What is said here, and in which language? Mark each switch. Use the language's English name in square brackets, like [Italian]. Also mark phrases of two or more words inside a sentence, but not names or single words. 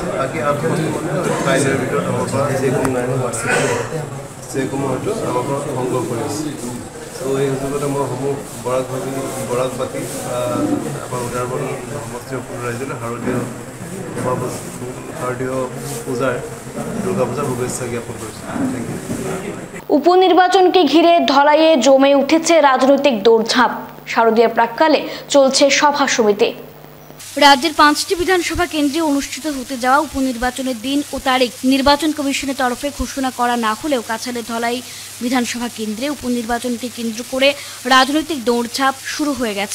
[Assamese] বাকী 8খন কাইলৈৰ ভিতৰত আমাৰ পৰা যিসমূহ হয়তো আমাৰ পৰা সংগ্ৰহ কৰি আছে। ত' এই সুযোগতে মই সমূহ বৰাকবাসী আমাৰ উদাৰবন্দ সমষ্টিৰ সকলো ৰাইজলৈ শাৰদীয় পূজাৰ দুৰ্গা পূজাৰ শুভেচ্ছা জ্ঞাপন কৰিছোঁ। [English] thank you. [Bangla] উপনির্বাচনকে ঘিরে ধলাইয়ে জমে উঠেছে রাজনৈতিক দৌড়ঝাঁপ। শারদীয়ার প্রাক্কালে চলছে সভা সমিতি। রাজ্যের 5টি বিধানসভা কেন্দ্রে অনুষ্ঠিত হতে যাওয়া উপনির্বাচনের দিন ও তারিখ নির্বাচন কমিশনের তরফে ঘোষণা করা না হলেও কাছাড়ের ধলাই বিধানসভা কেন্দ্রে উপনির্বাচনকে কেন্দ্র করে রাজনৈতিক দৌড়ঝাঁপ শুরু হয়ে গেছে।